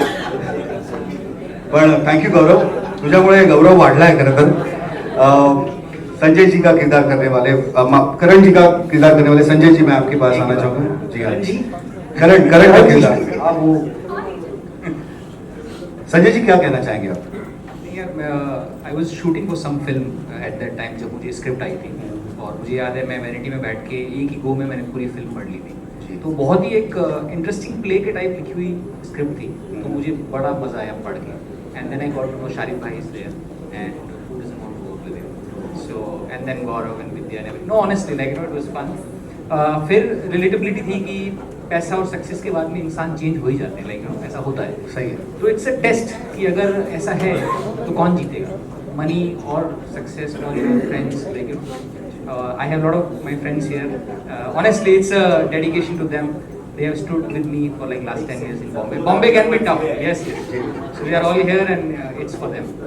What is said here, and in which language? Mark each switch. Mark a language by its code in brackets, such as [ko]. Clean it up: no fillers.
[mr] पण थँक्यू गौरव, तुझ्यामुळे गौरव वाढलाय खरं तर. [hi] संजय जी का किरदार करने वाले, करण जी का किरदार करने वाले संजय जी, मैं आपके पास आना चाहूँगा. जी हाँ, करण का किरदार. संजय जी क्या कहना चाहेंगे आप? [en] I was shooting for some film at that time, [hi] जब मुझे स्क्रिप्ट आई थी, और मुझे याद है मैं वैनिटी में बैठ के एक ही गो में मैंने पूरी फिल्म पढ़ ली थी. तो बहुत ही एक इंटरेस्टिंग प्ले के टाइप लिखी हुई स्क्रिप्ट थी, तो मुझे बड़ा मजा आया पढ़ के. [en] And then I got to know Sharif भाई is there, and who doesn't want to work with him. So and then Gaurav and Vidya and everything. No, honestly, like it was fun. [hi] फिर रिलेटेबिलिटी थी कि पैसा और success के बाद में इंसान चेंज हो ही जाते हैं, लाइक ऐसा होता है. सही है. तो [en] it's a test [hi] कि अगर ऐसा है तो कौन जीतेगा, मनी और सक्सेस और friends. [en] Like I have lot of my friends here, honestly it's a dedication to them. They have stood with me for like last 10 years in Bombay. Bombay can be tough, yes. So we are all here and it's for them.